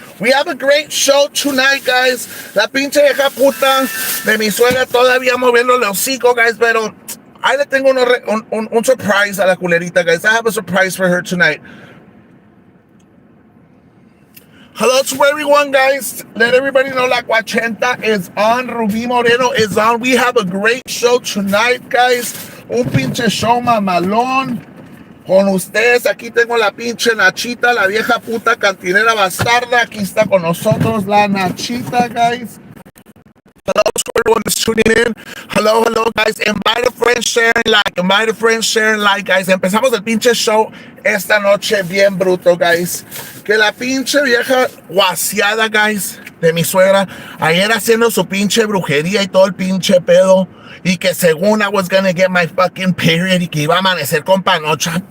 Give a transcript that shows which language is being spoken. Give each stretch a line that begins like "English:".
English: We have a great show tonight, guys.
Spanish: La pinche hija puta de mi suegra todavía moviendo el hocico, guys, pero ahí le tengo un surprise a la culerita, guys.
English: I have a surprise for her tonight. Hello to everyone, guys. Let everybody know La Cuachenta is on. Rubí Moreno is on. We have a great show tonight, guys.
Spanish: Un pinche show mamalón. Con ustedes, aquí tengo la pinche Nachita, la vieja puta cantinera bastarda. Aquí está con nosotros la Nachita, guys.
English: Hello to everyone that's tuning in. Hello, guys. Invite a friend, share and like. Invite a friend, share and like, guys.
Spanish: Empezamos el pinche show esta noche bien bruto, guys. Que la pinche vieja guasiada, guys, de mi suegra, ayer haciendo su pinche brujería y todo el pinche pedo. Y que según
English: I was gonna get my fucking period
Spanish: y que iba a amanecer con panocha.